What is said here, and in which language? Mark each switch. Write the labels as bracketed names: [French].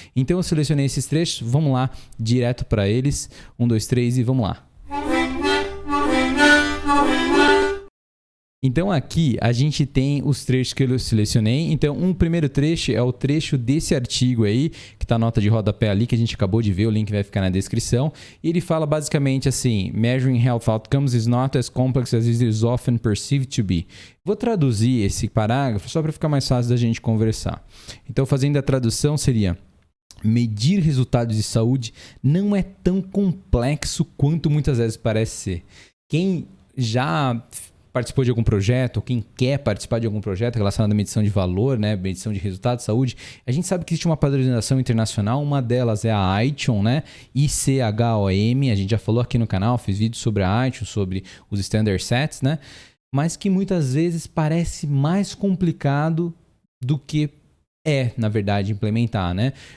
[Portuguese] Então eu selecionei esses trechos, vamos lá, direto para eles. 1, 2, 3 e vamos lá. Então aqui a gente tem os trechos que eu selecionei. Então um primeiro trecho é o trecho desse artigo aí, que está a nota de rodapé ali, que a gente acabou de ver, o link vai ficar na descrição. E ele fala basicamente assim: [English] Measuring health outcomes is not as complex as it is often perceived to be. [Portuguese] Vou traduzir esse parágrafo só para ficar mais fácil da gente conversar. Então fazendo a tradução seria: medir resultados de saúde não é tão complexo quanto muitas vezes parece ser. Quem já participou de algum projeto, ou quem quer participar de algum projeto relacionado à medição de valor, né, medição de resultados de saúde, a gente sabe que existe uma padronização internacional, uma delas é a ICHOM, né, ICHOM, a gente já falou aqui no canal, fiz vídeo sobre a ICHOM, sobre os standard sets, né, mas que muitas vezes parece mais complicado do que na verdade, implementar, né.